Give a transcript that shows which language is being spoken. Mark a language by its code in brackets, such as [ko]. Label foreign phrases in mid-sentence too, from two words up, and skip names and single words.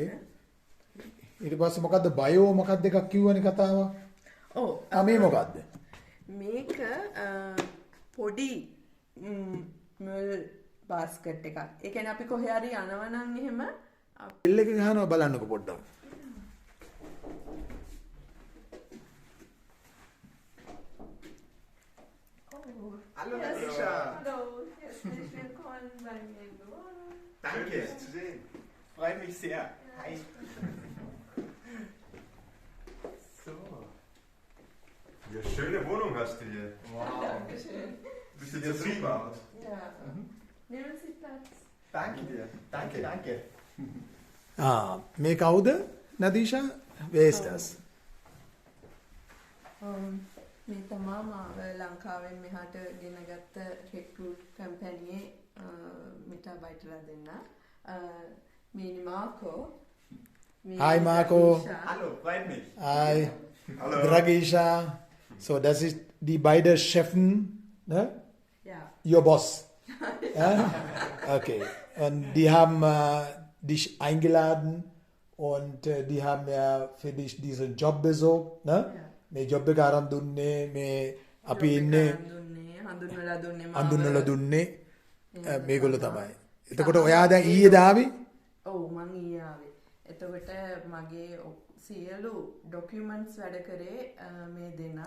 [si] ඊට පස්සේ මොකද්ද බයෝ මොකක්ද එකක් කිව්වනේ කතාව? මේ මොකද්ද? මේක පොඩි මිල් බාස්කට් එකක්. ඒ කියන්නේ අපි කොහේ හරි යනවා නම් එහෙම බෙල් එක ගහනවා බලන්නකො පොඩ්ඩක්. [de] Hallo, Nadisha. Hallo, herzlich willkommen bei mir. Danke, zu sehen. Freut mich sehr. Hi. So. Ja, schöne Wohnung hast du hier. Wow. Dankeschön. Bist du zufrieden? Ja. Nehmen Sie Platz. Danke dir. Danke. [si] මේ කවුද නදීෂා? වේස්ටර්ස්. මේ තමා මාව ලංකාවෙන් මෙහාට ගෙනගත්ත [en] recruit company [si] මිටා බයිටලා දෙන්න. [de] Mini Marco. Hi Marco. Hallo, freut mich. Hi. Hallo. Dragisha. So, das ist die beiden Chefen, ne? Ja. [en] Your Boss. Ja? Okay. [de] Und die haben dich eingeladen und die haben ja für dich diesen Job besorgt, ne? Ja. [si] මේ ජොබ් එක ආරම්භ දුන්නේ මේ අපි ඉන්නේ හඳුන්වලා දුන්නේ මේගොල්ලෝ තමයි. එතකොට ඔයා දැන් ඊයේ දාවේ? ඔව් මං ඊයේ ආවේ. එතකොට මගේ සියලු ડોකියුමන්ට්ස් වැඩ කරේ මේ දෙනා.